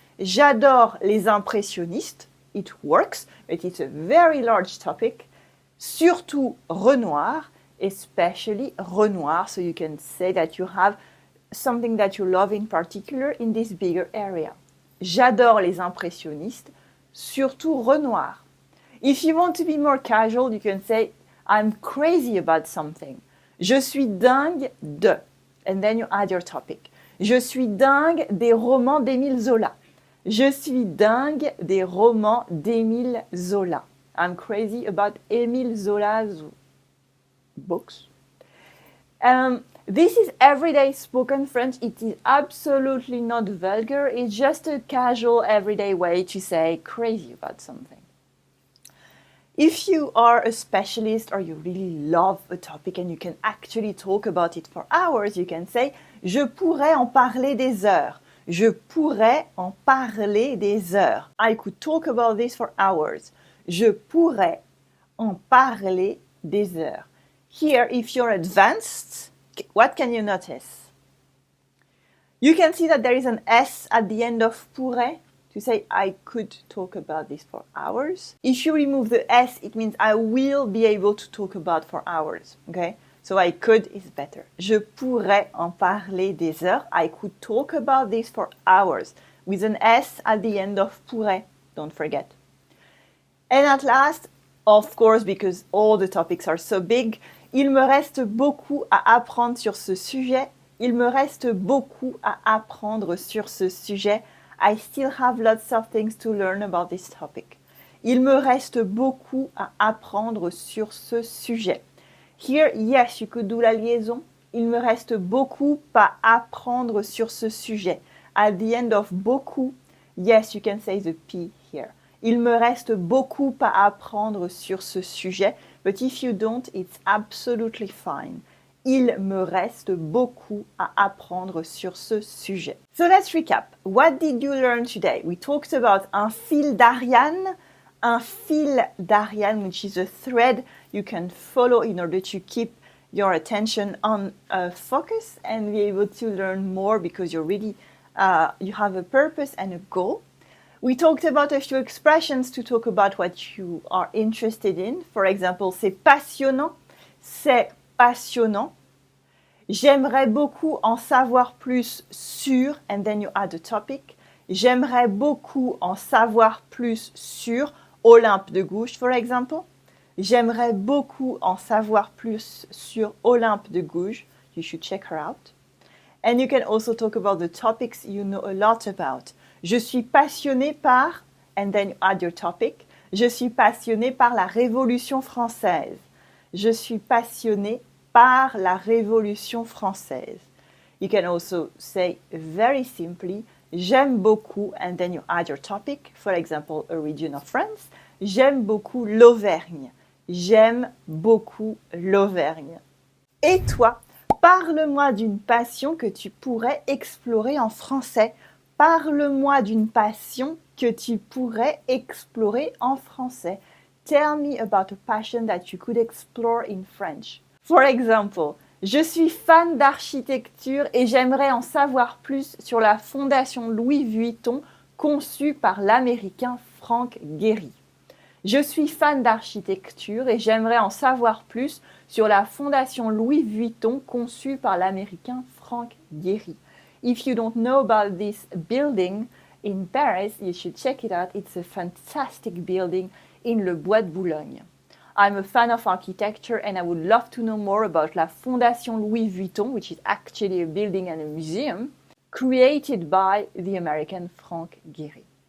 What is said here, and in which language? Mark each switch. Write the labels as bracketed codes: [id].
[fr] J'adore les impressionnistes. [en] It works, but it's a very large topic. [fr] Surtout Renoir, [en] especially Renoir, so you can say that you have something that you love in particular in this bigger area. [fr] J'adore les impressionnistes, surtout Renoir. [en] If you want to be more casual, you can say I'm crazy about something. [fr] Je suis dingue de, [en] and then you add your topic. [fr] Je suis dingue des romans d'Émile Zola. Je suis dingue des romans d'Émile Zola. [en] I'm crazy about Émile Zola's books. This is everyday spoken French. It is absolutely not vulgar. It's just a casual, everyday way to say crazy about something. If you are a specialist or you really love a topic and you can actually talk about it for hours, you can say [fr] je pourrais en parler des heures. Je pourrais en parler des heures. [en] I could talk about this for hours. [fr] Je pourrais en parler des heures. [en] Here, if you're advanced, what can you notice? You can see that there is an S at the end of pourrait to say I could talk about this for hours. If you remove the S, it means I will be able to talk about for hours. Okay? So I could is better. [fr] Je pourrais en parler des heures. [en] I could talk about this for hours. With an S at the end of pourrait. Don't forget. And at last, of course, because all the topics are so big, [fr] il me reste beaucoup à apprendre sur ce sujet. Il me reste beaucoup à apprendre sur ce sujet. [en] I still have lots of things to learn about this topic. [fr] Il me reste beaucoup à apprendre sur ce sujet. [en] Here, yes, you could do [fr] la liaison. Il me reste beaucoup à apprendre sur ce sujet. [en] At the end of beaucoup, yes, you can say the P here. [fr] Il me reste beaucoup à apprendre sur ce sujet, [en] but if you don't, it's absolutely fine. [fr] Il me reste beaucoup à apprendre sur ce sujet. [en] So let's recap. What did you learn today? We talked about [fr] un fil d'Ariane, [en] which is a thread you can follow in order to keep your attention on focus and be able to learn more because you're really, you have a purpose and a goal. We talked about a few expressions to talk about what you are interested in. For example, [fr] c'est passionnant. C'est passionnant. J'aimerais beaucoup en savoir plus sur, [en] and then you add a topic. [fr] J'aimerais beaucoup en savoir plus sur Olympe de Gouges, [en] for example. [fr] J'aimerais beaucoup en savoir plus sur Olympe de Gouges. [en] You should check her out. And you can also talk about the topics you know a lot about. [fr] Je suis passionné par, [en] and then you add your topic. [fr] Je suis passionné par la Révolution française. Je suis passionné par la Révolution française. [en] You can also say very simply, [fr] j'aime beaucoup, [en] and then you add your topic. For example, a region of France. [fr] J'aime beaucoup l'Auvergne. J'aime beaucoup l'Auvergne. Et toi, parle-moi d'une passion que tu pourrais explorer en français. Parle-moi d'une passion que tu pourrais explorer en français. [en] Tell me about a passion that you could explore in French. For example, [fr] je suis fan d'architecture et j'aimerais en savoir plus sur la fondation Louis Vuitton conçue par l'Américain Frank Gehry. Je suis fan d'architecture et j'aimerais en savoir plus sur la fondation Louis Vuitton conçue par l'Américain Frank Gehry. [en] If you don't know about this building in Paris, you should check it out. It's a fantastic building in Le Bois de Boulogne. I'm a fan of architecture and I would love to know more about La Fondation Louis Vuitton, which is actually a building and a museum created by the American Frank Gehry.